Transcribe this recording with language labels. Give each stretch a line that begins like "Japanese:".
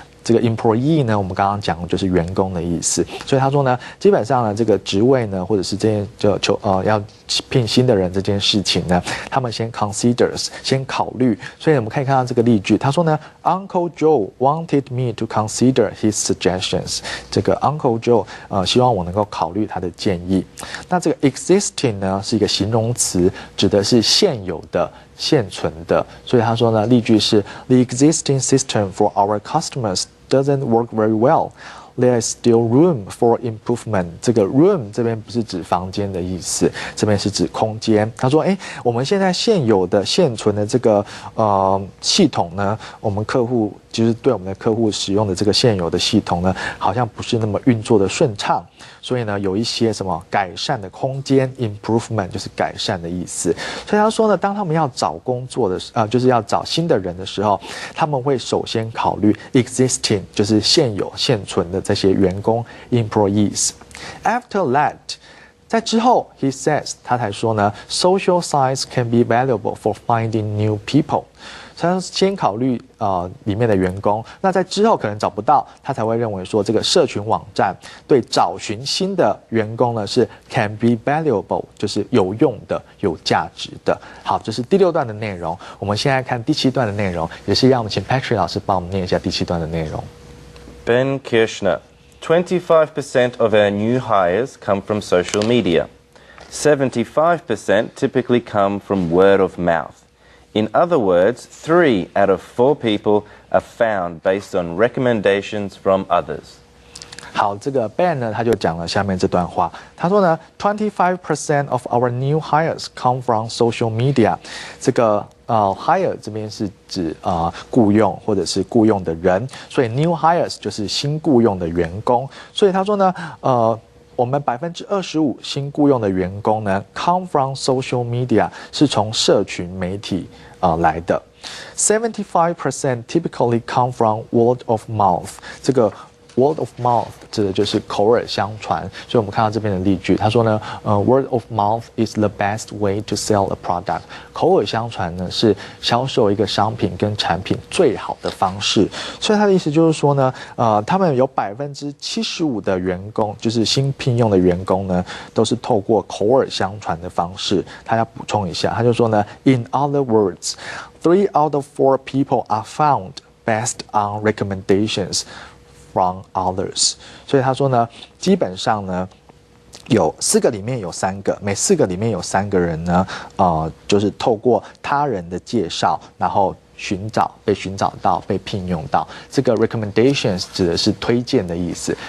Chinese: 这个 employee 呢，我们刚刚讲的就是员工的意思，所以他说呢，基本上呢，这个职位呢，或者是这件要聘新的人这件事情呢，他们先 considers 先考虑，所以我们可以看到这个例句，他说呢 ，
English: Uncle Joe wanted me to consider his suggestions。
Chinese: 这个 Uncle Joe 希望我能够考虑他的建议。那这个 existing 呢是一个形容词，指的是现有的。现存的，所以他说呢，例句是
English: The existing system for our customers doesn't work very well. There is still room for improvement.
Chinese: 这个 room 这边不是指房间的意思，这边是指空间。他说，我们现在现有的现存的这个系统呢，我们客户就是对我们的客户使用的这个现有的系统呢，好像不是那么运作的顺畅，所以呢，有一些什么改善的空间 ，improvement 就是改善的意思。所以他说呢，当他们要找工作的就是要找新的人的时候，他们会首先考虑 existing 就是现有现存的这些员工 employees。 After that，在之后 he says 他才说呢，social sites can be valuable for finding new people。他先考虑里面的员工，那在之后可能找不到，他才会认为说这个社群网站对找寻新的员工呢是
English: can be valuable，
Chinese: 就是有用的、有价值的。好，这是第6段的内容。我们现在看第7段的内容，也是让我们请 Patrick 老师帮我们念一下第7段的内容。
English: Ben Kirshner, 25% of our new hires come from social media. 75% typically come from word of mouth. In other words, 3 out of 4 people are found based on recommendations from others.
Chinese: 好，这个 Ben 呢，他就讲了下面这段话。他说呢 ，
English: 25% of our new hires come from social media。
Chinese: 这个hire 这边是指雇用或者是雇用的人，所以 new hires 就是新雇用的员工。所以他说呢，我们25%新雇用的员工呢 ，
English: come from social media
Chinese: 是从社群媒体来的。
English: 75% typically come from word of mouth。
Chinese: 这个
English: word of mouth 指的就是口耳相传，所以我们看到这边的例句，他说呢，word of mouth is the best way to sell a product。
Chinese: 口耳相传呢是销售一个商品跟产品最好的方式，所以他的意思就是说呢，他们有75%的员工，就是新聘用的员工呢，都是透过口耳相传的方式。他要补充一下，他就说呢 ，
English: in other words, 3 out of 4 people are found based on recommendations from others。
Chinese: 所以他说呢，基本上呢，有4个里面有3个，每4个里面有3个人呢，就是透过他人的介绍，然后被寻找到，被聘用到。这个 recommendations 指的是推荐的意思。